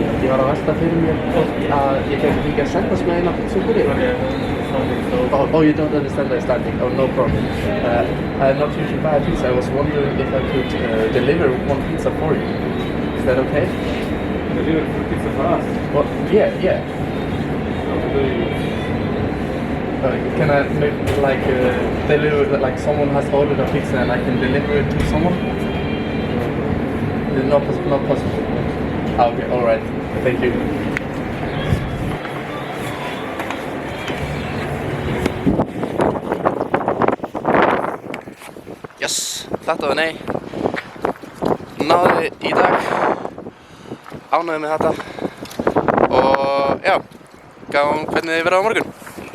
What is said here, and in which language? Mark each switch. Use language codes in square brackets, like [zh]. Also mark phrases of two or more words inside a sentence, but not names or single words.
[is] Ég var að velta fyrir mér hvort að ég gæti fengið að sendast með eina pítsu fyrir. [en] Oh, you don't understand my standing. Oh, no problem. I'm not usually buy a pizza. I was wondering if I could deliver one pizza for you. Is that okay? Deliver pizza for us? Well, yeah. Can I maybe deliver, someone has ordered a pizza and I can deliver it to someone? Not possible. Okay, alright. Thank you. Yes, [is] þetta var nei. Náði í dag. Ánægður með þetta. Og já, gáum hvernig þið verða á morgun.